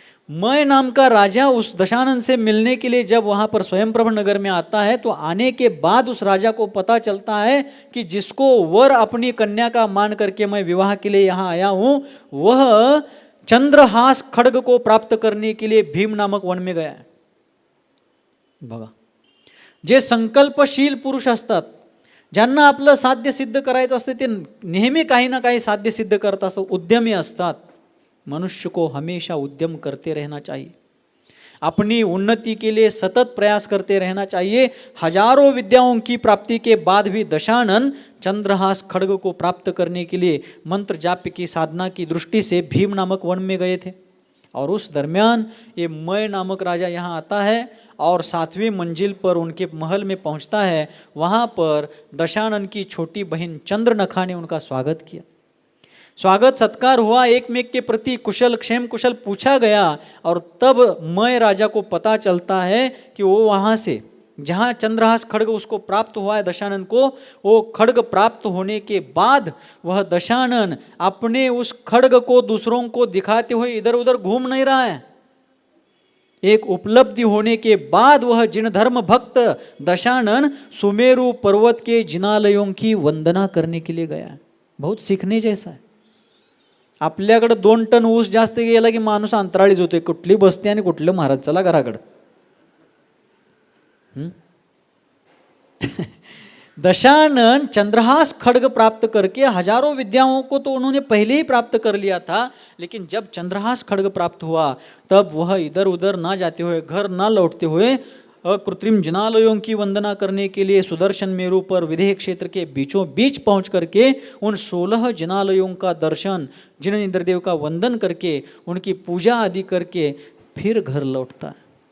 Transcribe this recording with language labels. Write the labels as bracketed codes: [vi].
[hi] मय नाम का राजा उस दशानन से मिलने के लिए जब वहाँ पर स्वयंप्रभ नगर में आता है तो आने के बाद उस राजा को पता चलता है कि जिसको वर अपनी कन्या का मान करके मैं विवाह के लिए यहाँ आया हूँ वह चंद्रहास खड्ग को प्राप्त करने के लिए भीम नामक वन में गया है। [mr] बघा, जे संकल्पशील पुरुष असतात, ज्यांना आपलं साध्य सिद्ध करायचं असते ते नेहमी काही ना काही साध्य सिद्ध करत असं उद्यमी असतात। [hi] मनुष्य को हमेशा उद्यम करते रहना चाहिए, अपनी उन्नति के लिए सतत प्रयास करते रहना चाहिए। हजारों विद्याओं की प्राप्ति के बाद भी दशानन चंद्रहास खड्ग को प्राप्त करने के लिए मंत्र जाप की साधना की दृष्टि से भीम नामक वन में गए थे। और उस दरमियान ये मय नामक राजा यहाँ आता है और 7वीं मंजिल पर उनके महल में पहुँचता है। वहाँ पर दशानन की छोटी बहन चंद्रनखा ने उनका स्वागत किया। स्वागत सत्कार हुआ, एक मेक के प्रति कुशल क्षेम कुशल पूछा गया और तब मय राजा को पता चलता है कि वो वहाँ से जहाँ चंद्रहास खड्ग उसको प्राप्त हुआ है दशानन को, वो खड्ग प्राप्त होने के बाद वह दशानन अपने उस खड्ग को दूसरों को दिखाते हुए इधर उधर घूम नहीं रहा है। एक उपलब्धि होने के बाद वह जिन धर्म भक्त दशानन सुमेरु पर्वत के जिनालयों की वंदना करने के लिए गया है। बहुत सीखने जैसा है। [mr] आपल्याकडे 2 टन ऊस जास्त गेला की माणूस अंतराळीच होते, कुठली बसते आणि कुठलं महाराज चला घराकडे। [hi] दशानन चंद्रहास खड्ग प्राप्त करके हजारों विद्याओं को तो उन्होंने पहले ही प्राप्त कर लिया था, लेकिन जब चंद्रहास खड्ग प्राप्त हुआ तब वह इधर उधर ना जाते हुए, घर ना लौटते हुए अकृत्रिम जिनालयों की वंदना करने के लिए सुदर्शन मेरु पर विदेह क्षेत्र के बीचों बीच पहुंच करके उन 16 जिनालयों का दर्शन, जिन इंद्रदेव का वंदन करके उनकी पूजा आदि करके फिर घर लौटता है।